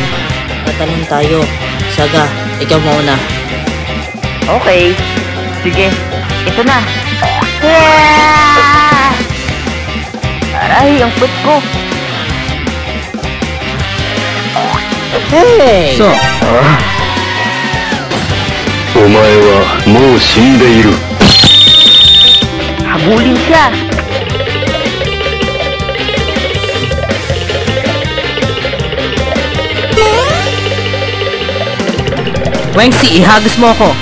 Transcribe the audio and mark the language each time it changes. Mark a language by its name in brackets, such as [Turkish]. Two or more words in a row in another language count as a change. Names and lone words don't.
[Filipino] Tatanong tayo. Saga, ikaw mauna. Okay. Sige. Ito na. Aray, ang put ko. Hey! So, [Japanese] お前はもう死んでいる。 [Filipino] Habulin siya. Wengsi, ihagis mo ako.